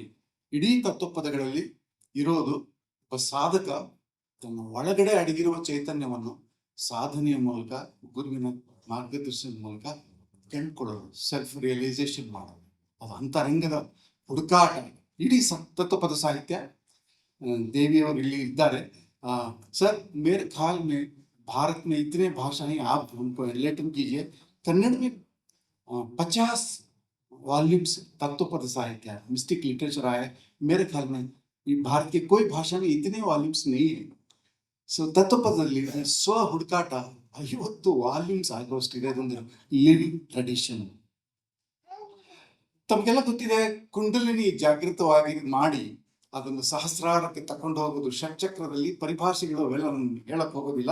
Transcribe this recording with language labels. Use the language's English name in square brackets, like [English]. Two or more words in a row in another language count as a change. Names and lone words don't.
[Kannada] ಇಡೀ ತತ್ವಪದಗಳಲ್ಲಿ ಇರೋದು ಒಬ್ಬ ಸಾಧಕ ತನ್ನ ಒಳಗಡೆ ಅಡಗಿರುವ ಚೈತನ್ಯವನ್ನು ಸಾಧನೆಯ ಮೂಲಕ, ಗುರುವಿನ ಮಾರ್ಗದರ್ಶನದ ಮೂಲಕ ಕಂಡುಕೊಳ್ಳೋದು, [English] self realisation [Kannada] ಮಾಡೋದು. ಅದು ಅಂತರಂಗದ ಹುಡುಕಾಟ. ಇಡೀ ತತ್ವಪದ ಸಾಹಿತ್ಯ. ದೇವಿಯವರು ಇಲ್ಲಿ ಇದ್ದಾರೆ. [Hindi] सर मेरे ख्याल में भारत में इतने भाषाएं आप उनको एनलेटन कीजिए. कन्नड़ में 50 वॉल्यूम्स तत्वपद साहित्य [English] mystic literature [Hindi] आया है. मेरे ख्याल में भारत की कोई भाषा में इतने वॉल्यूम्स नहीं है. [Kannada] ಸೊ ತತ್ವಪದದಲ್ಲಿ ಸ್ವ ಹುಡುಕಾಟ 50 ವಾಲ್ಯೂಮ್ಸ್ ಆಗೋಷ್ಟು ಇದೆ. ಅದೊಂದು [English] living tradition. [Kannada] ತಮಗೆಲ್ಲ ಗೊತ್ತಿದೆ, ಕುಂಡಲಿನಿ ಜಾಗೃತವಾಗಿ ಮಾಡಿ ಅದನ್ನು ಸಹಸ್ರಾರಕ್ಕೆ ತಕೊಂಡು ಹೋಗೋದು, ಷಟ್ಚಕ್ರದಲ್ಲಿ ಪರಿಭಾಷೆಗಳು ಅವೆಲ್ಲ ಹೇಳಕ್ ಹೋಗೋದಿಲ್ಲ.